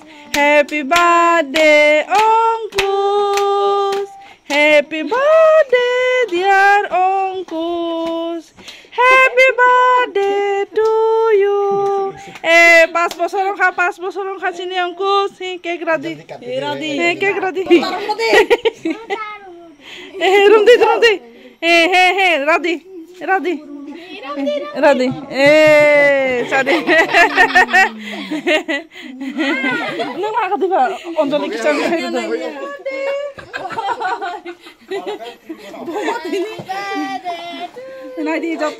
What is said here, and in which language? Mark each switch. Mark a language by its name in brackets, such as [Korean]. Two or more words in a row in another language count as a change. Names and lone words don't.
[English] Happy birthday Ongkus. Happy birthday dear Ongkus. Happy birthday to you. [Kok Borok] Pas bosorong kha sini Ongkus. [English] Cake ready. Cake ready. Rundi. Ready. [Kok Borok] Sadi. Nang ma khadi ba onjoli kichang khai do. Nadi jotto.